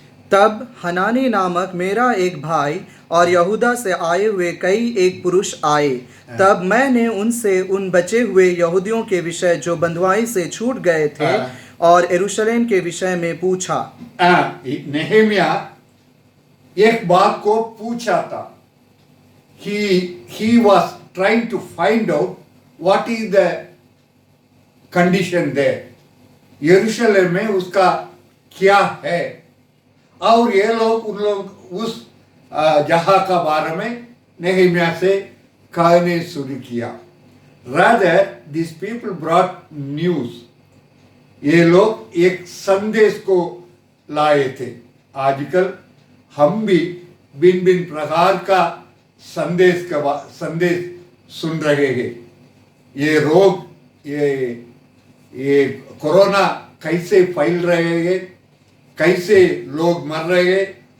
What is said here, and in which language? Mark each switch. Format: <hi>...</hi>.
<hi>तब हनानी नामक मेरा एक भाई और यहूदा से आए हुए कई एक पुरुष आए। तब मैंने उनसे उन बचे हुए यहूदियों के विषय जो बंधुआई से छूट गए थे और यरूशलेम के विषय में पूछा। नेहेमिया एक बात को पूछा था।</hi> <en>he was trying to find out what is the condition there.</en> <hi>यरूशलेम में उसका क्या है, और ये लोग उन लोग उस जहां का बारे में नेहेमिया से कहने शुरू किया।</hi> <en>Rather, these people brought news.</en> <hi>ये लोग एक संदेश को लाए थे। आजकल हम भी भिन्न भिन्न प्रकार का संदेश सुन रहे हैं। ये रोग, ये कोरोना कैसे फैल रहे हैं, कैसे लोग मर रहे हैं।</hi>